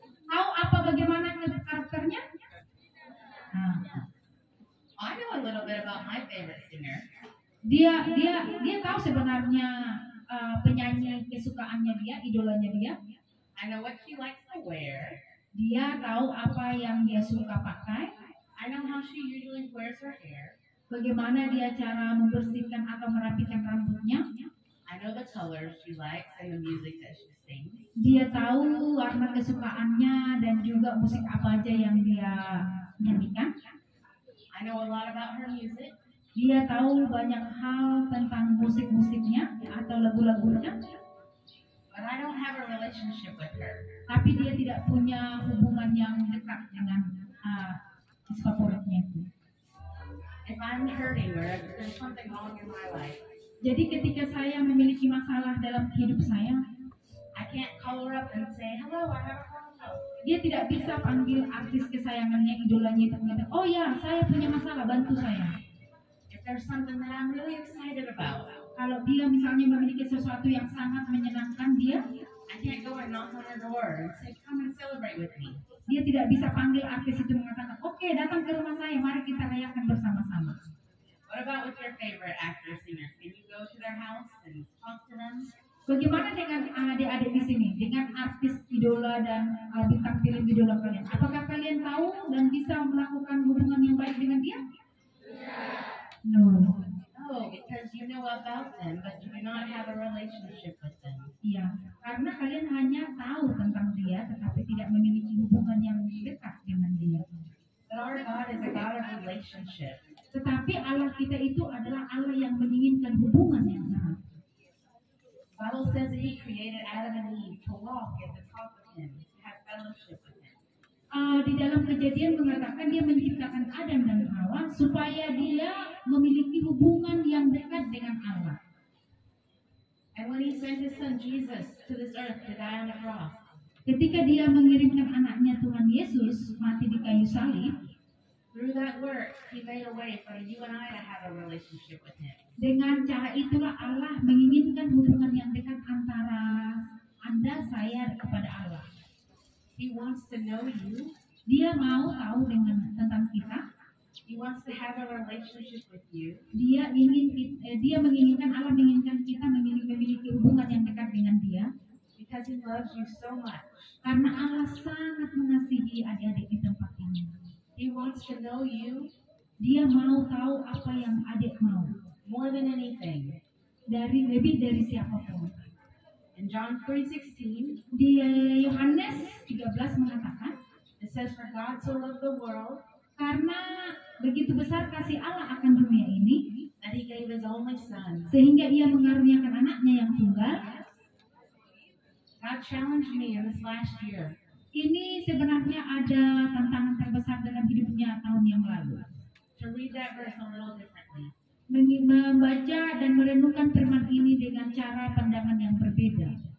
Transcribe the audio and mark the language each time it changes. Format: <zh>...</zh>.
<id>Tahu apa bagaimana karakternya? Nah,</id> <en>I know a little bit about my favorite singer.</en> <id>dia tahu sebenarnya penyanyi kesukaannya dia, idolanya dia.</id> <en>I know what she likes to wear.</en> <id>Dia tahu apa yang dia suka pakai,</id> <en>I know how she usually wears her hair.</en> <id>bagaimana dia cara membersihkan atau merapikan rambutnya.</id> <en>I know the colors she likes and the music that she sings.</en> <id>Dia tahu warna kesukaannya dan juga musik apa aja yang dia nyanyikan.</id> <en>I know a lot about her music.</en> <id>Dia tahu banyak hal tentang musik-musiknya atau lagu-lagunya,</id> <en>But I don't have a relationship with her.</en> <id>tapi dia tidak punya hubungan yang dekat dengan favoritnya itu.</id> <en>If I'm hurting or if there's something wrong in my life,</en> <id>Jadi ketika saya memiliki masalah dalam hidup saya,</id> <en>I can't call her up and say, hello, I have a problem.</en> <id>dia tidak bisa panggil artis kesayangannya, idolanya itu mengatakan, oh ya, saya punya masalah, bantu saya.</id> <en>If there's something that I'm really excited about,</en> <id>Kalau dia misalnya memiliki sesuatu yang sangat menyenangkan dia,</id> <en>I can't go and knock on her door and say, come and celebrate with me.</en> <id>dia tidak bisa panggil artis itu mengatakan, oke, datang ke rumah saya, mari kita rayakan bersama-sama.</id> <en>What about with your favorite actor, singer? Can you go to their house and talk to them?</en> <id>Bagaimana dengan adik-adik di sini, dengan artis idola dan bintang film idola kalian? Apakah kalian tahu dan bisa melakukan hubungan yang baik dengan dia?</id> <en>No. No, because you know about them, but you do not have a relationship with them.</en> <id>Iya, karena kalian hanya tahu tentang dia, tetapi tidak memiliki hubungan yang dekat dengan dia.</id> <en>But our God is a God of relationship.</en> <id>Tetapi Allah kita itu adalah Allah yang menginginkan hubungan yang erat.</id> <en>The Bible says that He created Adam and Eve to walk at the top of Him, to have fellowship with Him.</en> <id>Di dalam Kejadian mengatakan dia menciptakan Adam dan Hawa supaya dia memiliki hubungan yang dekat dengan Allah.</id> <en>And when He sent His Son Jesus to this earth to die on the cross,</en> <id>Ketika dia mengirimkan anaknya Tuhan Yesus mati di kayu salib,</id> <en>through that work, He made a way for you and I to have a relationship with Him.</en> <id>dengan cara itulah Allah menginginkan hubungan yang dekat antara Anda, saya kepada Allah.</id> <en>He wants to know you.</en> <id>Dia mau tahu tentang kita.</id> <en>He wants to have a relationship with you.</en> <id>Dia menginginkan, Allah menginginkan kita memiliki hubungan yang dekat dengan Dia.</id> <en>Because He loves you so much.</en> <id>Karena Allah sangat mengasihi adik-adik di tempat ini.</id> <en>He wants to know you</en> <id>Dia mau tahu apa yang adik mau</id> <en>more than anything.</en> <id>lebih dari siapapun.</id> <en>In John 3:16,</en> <id>Di Yohanes 13 mengatakan,</id> <en>it says, "For God so loved the world</en> <id>karena begitu besar kasih Allah akan dunia ini,</id> <en>that He gave His only Son."</en> <id>sehingga ia mengaruniakan anaknya yang tunggal.</id> <en>God challenged me in this last year</en> <id>Ini sebenarnya ada tantangan terbesar dalam hidupnya tahun yang lalu. to read that verse a little differently. Membaca dan merenungkan firman ini dengan cara pandangan yang berbeda.</id>